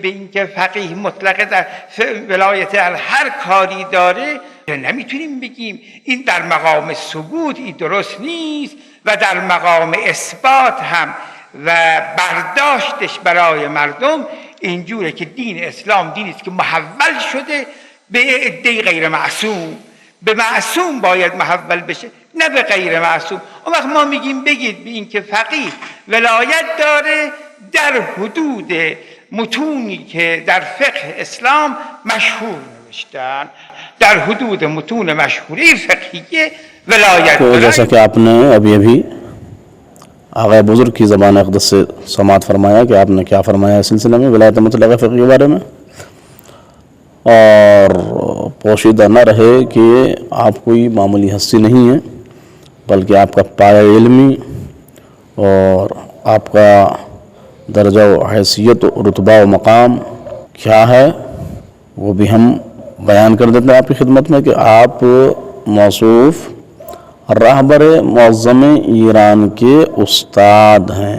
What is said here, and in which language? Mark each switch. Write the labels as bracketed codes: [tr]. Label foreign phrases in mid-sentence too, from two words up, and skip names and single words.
[fa] به این که فقیه مطلقه در ولایت در هر کاری داره، نمیتونیم بگیم این در مقام ثبوت این درست نیست و در مقام اثبات هم و برداشتش برای مردم اینجوره که دین اسلام دینی است که محول شده به عده غیر معصوم، به معصوم باید محول بشه نه به غیر معصوم. اون وقت ما میگیم بگید به این که فقیه ولایت داره در حدود متونی که در فقه اسلام مشهور نوشتن، در حدود متون مشهوری فقهیه ولایت [ur] تو جیسا کہ آپ نے ابھی آغا بزرگ کی زبان اقدس سے سماعت فرمایا کہ آپ نے کیا فرمایا اس سلسلے میں ولایت مطلقہ فقہ کے بارے میں، اور پوشیدہ نہ رہے کہ آپ کوئی معمولی ہستی نہیں ہے، بلکہ آپ کا پایہ علمی اور آپ کا درجہ و حیثیت و رتبہ و مقام کیا ہے وہ بھی ہم بیان کر دیتے ہیں آپ کی خدمت میں کہ آپ موصوف رہبر معظم ایران کے استاد ہیں۔